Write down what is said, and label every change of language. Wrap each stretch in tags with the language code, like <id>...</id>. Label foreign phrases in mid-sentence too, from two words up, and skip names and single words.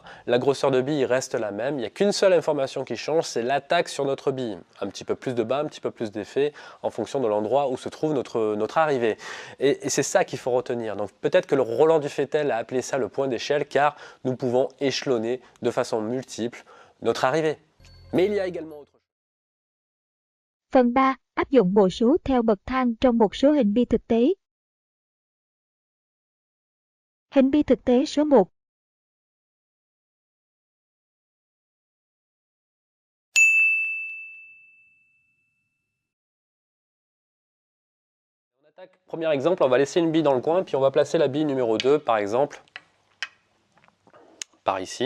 <fr>La grosseur de bille reste la même. Il n'y a qu'une seule information qui change, c'est l'attaque sur notre bille. Un petit peu plus de bas, un petit peu plus d'effet en fonction de l'endroit où se trouve notre arrivée. Et c'est ça qu'il faut retenir. Donc peut-être que le Roland Dufetel a appelé ça le point d'échelle car nous pouvons échelonner de façon multiple notre arrivée. Mais il y a également autre chose.</fr> <vi>Phần 3. Áp dụng bộ số theo bậc thang trong một số hình bi thực tế. Hình bi thực tế số 1.</vi> <fr>Premier exemple, on va laisser une bille dans le coin, puis on va placer la bille numéro 2, par exemple, par ici.</fr>